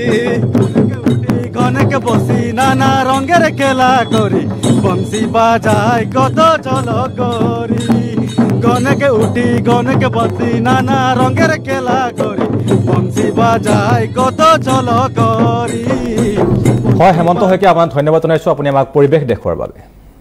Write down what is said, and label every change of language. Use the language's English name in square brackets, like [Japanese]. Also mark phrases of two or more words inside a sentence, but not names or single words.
[Bangla] ঘনেক বসি নানা রঙের খেলা করি বংশী বাজায় কত চল করি ঘনেক উঠি ঘনেক বসি নানা রঙের খেলা করি বংশী বাজায় কত চল করি [Assamese] হয় হেমন্ত শইকীয়া আপোনাক ধন্যবাদ জনাইছো আপুনি আমাক পৰিৱেশ দেখুৱাৰ বাবে